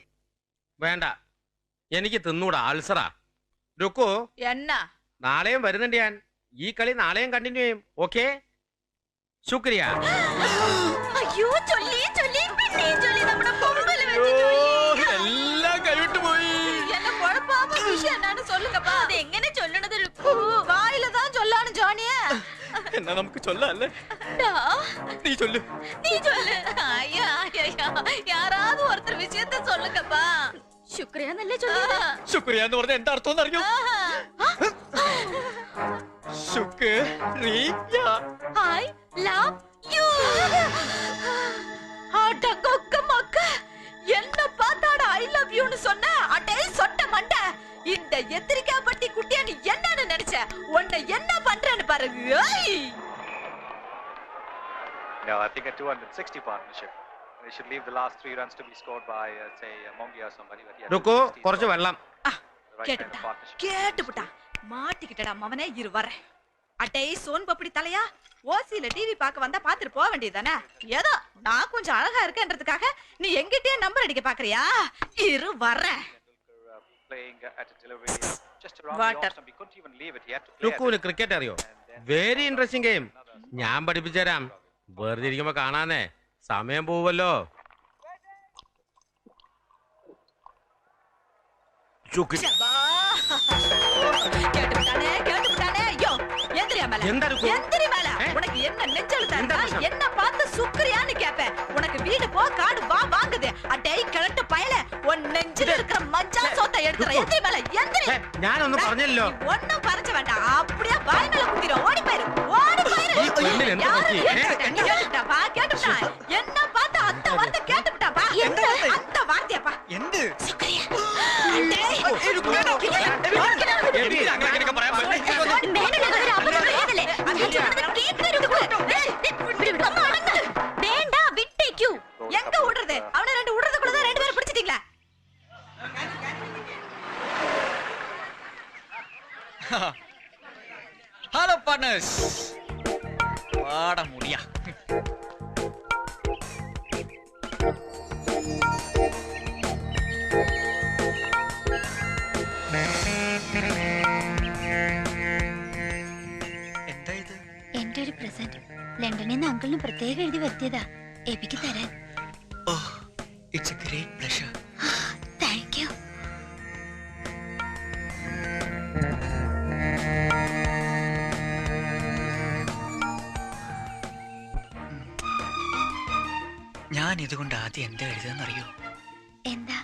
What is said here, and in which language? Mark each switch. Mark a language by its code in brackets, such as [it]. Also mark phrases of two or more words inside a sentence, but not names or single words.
[ml] വേണ്ട, എനിക്ക് തിന്നൂടാ, അൾസറാ. രുക്കു, എന്നാ നാളെയും വരുന്നുണ്ട് ഞാൻ. ഈ കളി നാളെയും കണ്ടിന്യൂ ചെയ്യും. ഓക്കെ, ശുക്രിയ. അയ്യോ, ചൊല്ലി ചൊല്ലി പിന്നെയും ചൊല്ലി നമ്മുടെ കൊമ്പല് വെച്ച് ചൊല്ലി. എല്ലാം കൈവിട്ട് പോയി. [ta] என்ன குழப்பாம விஷயம் என்னன்னு சொல்லுங்கப்பா. [ml] അത് എങ്ങനെ ചൊല്ലണത്? [ta] வாயில தான் சொல்லானு ஜானிய. [ml] എന്നാ നമുക്ക് ചൊല്ലല്ലേ? ഡാ, നീ ചൊല്ലു. നീ ചൊല്ല്. അയ്യോ, അയ്യോ, [ta] யாராவது ஒருத்தர் விஷயத்தை சொல்லுங்கப்பா. [ml] ശുക്രിയ എന്നല്ലേ ചൊല്ലിയത്? ശുക്രിയ എന്ന് പറഞ്ഞ എന്താ അർത്ഥം അറിയോ? ശുക്രിയ. [en] I love you. [ta] அடங்கொக்க மக்க. என்ன பார்த்தாட [en] I love you [ta] சொன்ன? அடே சொட்ட மண்டை. இந்த எத்திரிக்காப்பட்டி குட்டியா நீ என்னன்னு நினைச்ச? உன்னை என்ன பண்றேன்னு பாரு. ஏய். [en] No, I think a 260 partnership. They should leave the last 3 runs to be scored by, say, Mongi or somebody. But yeah, [ml] രുക്കു, 260 കുറച്ച് [en] is [ml] വെള്ളം. [en] the right kind of [ta] கேட்டுட்டா [en] partnership. [ta] கேட்டுப்புட்டா மாட்டிக்கிட்டடா மவனே. இரு வரேன். அட்டே சோன் பப்படி தலையா, ஓசியில டிவி பார்க்க வந்தா பாத்துட்டு போக வேண்டியதானே? ஏதோ நான் கொஞ்சம் அழகா இருக்கேன்றதுக்காக நீ எங்கிட்டே நம்பர் அடிக்க பாக்குறியா? இரு வரேன். [en] Playing at a delivery just around Water. the off, and we couldn't even leave it yet to play. [ml] രുക്കുവിന് ക്രിക്കറ്റ് അറിയോ? [en] very interesting game. [ml] ഞാൻ പഠിപ്പിച്ചു തരാം. വെറുതെ ഇരിക്കുമ്പോ കാണാനേ സമയം പോവല്ലോ. [ta] சபா. கேட்டுப்புட்டானே கேட்டுப்புட்டானே. ஐயோ எந்திரியா மேல. [ml] എന്താ ருக்கு? [ta] எந்திரி மேல. ஏ? உனக்கு என்ன நெஞ்செழுத்தா என்ன இருக்கா? பிரச்சனை? என்ன பார்த்து சுக்ரியான்னு கேப்பேன். உனக்கு வீடு போ காடு வா வாங்குது. அடே கிழட்டு பயல. உன் நெஞ்சில இருக்கிற மஞ்சா சோத்தை எடுத்துற. ருக்கு. எந்திரி மேல எந்திரி. [ml] ഞാനൊന്നും പറഞ്ഞല്ലോ. [ta] நீ ஒண்ணும் பறஞ்ச வேண்டாம். அப்படியே வாய் மேல குத்திரும். ஓடி போயிரு. ஓடி போயிரு. [ml] ഈ പെണ്ണിന് എന്താ [ta] யாரு [ml] പറ്റി? [ta] கேட்டுட்டா பா கேட்டுட்டா. என்ன பார்த்து அந்த வார்த்தை கேட்டுட்டா பா. என்ன? அந்த வார்த்தையா பா. [ml] എന്ത്? ശുക്രിയ. എബി, അങ്ങനെയൊക്കെ പറയാൻ പറ്റില്ല. മേനോനങ്ങൾ ഒരു അബദ്ധം പറയാതല്ലേ? ഞാൻ ചൊല്ലുന്നത് കേൾക്കരുത് കൂടെ. ഒന്ന് അടങ്ങ്. വേണ്ട, വിട്ടേക്കൂ. எங்க விடுறது? அவன ரெண்டு விடுறதுக்குள்ள தான் ரெண்டு பேரும் பிடிச்சிட்டீங்களா? [en] hello partners. [ml] വാട മുടിയാ. എന്താ ഇത്? എന്റെ ഒരു പ്രസന്റ് ലണ്ടനിൽ നിന്ന് അങ്കിളിന് പ്രത്യേകം എഴുതി വരുത്തിയതാ, എബിക്ക് തരാൻ. [en] Oh, it's a great pleasure. thank you. [ml] ഞാൻ ഇതുകൊണ്ട് ആദ്യം എന്താ എഴുതാന്നറിയോ? എന്താ?